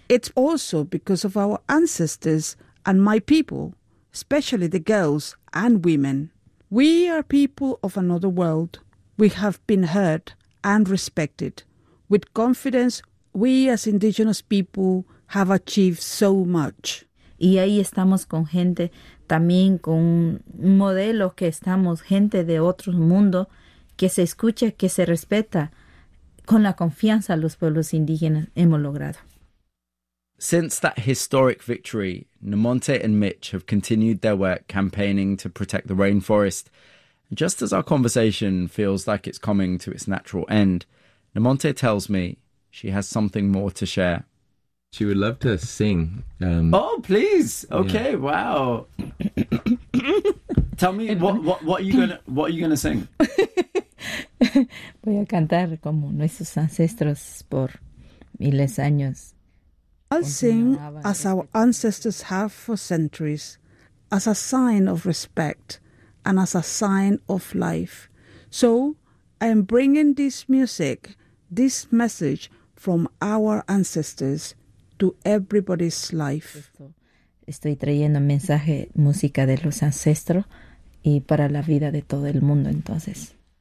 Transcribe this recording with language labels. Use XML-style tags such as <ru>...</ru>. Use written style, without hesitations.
<en>It's also because of our ancestors and my people, especially the girls and women. We are people of another world. We have been heard and respected. With confidence, we as indigenous people have achieved so much.</en> <es>Y ahí estamos con gente también con un modelo que estamos, gente de otro mundo, que se escucha, que se respeta, con la confianza los pueblos indígenas hemos logrado.</es> <en>Since that historic victory, Namonte and Mitch have continued their work campaigning to protect the rainforest. Just as our conversation feels like it's coming to its natural end, Namonte tells me she has something more to share. She would love to sing. Oh, please. Okay, yeah. Wow. Tell me, what are you gonna sing?</en> <es>Voy a cantar como nuestros ancestros por miles años.</es> <en>I'll sing as our ancestors have for centuries, as a sign of respect and as a sign of life. So I am bringing this music, this message from our ancestors to everybody's life.</en> <es>Estoy trayendo mensaje, música de los ancestros y para la vida de todo el mundo, entonces.</es>